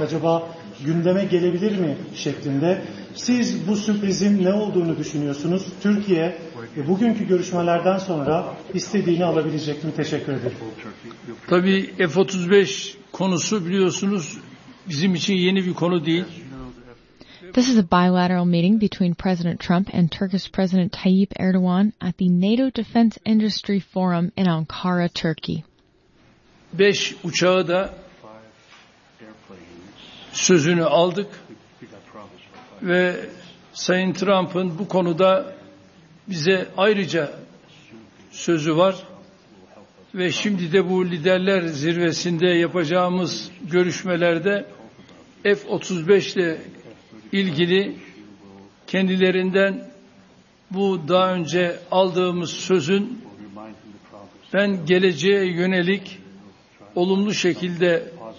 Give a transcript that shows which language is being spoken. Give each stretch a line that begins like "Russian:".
Turkish: Acaba gündeme gelebilir mi şeklinde. Siz bu sürprizin ne olduğunu düşünüyorsunuz? Türkiye bugünkü görüşmelerden sonra istediğini alabilecek mi? Teşekkür ederim. Tabii F-35 konusu biliyorsunuz bizim için yeni bir konu değil.
English: This is a bilateral meeting between President Trump and Turkish President Tayyip Erdogan at the NATO Defense Industry Forum in Ankara, Turkey.
Turkish: 5 uçağı da sözünü aldık ve Sayın Trump'ın bu konuda bize ayrıca sözü var ve şimdi de bu liderler zirvesinde yapacağımız görüşmelerde F-35 ile ilgili kendilerinden bu daha önce aldığımız sözün ben geleceğe yönelik olumlu şekilde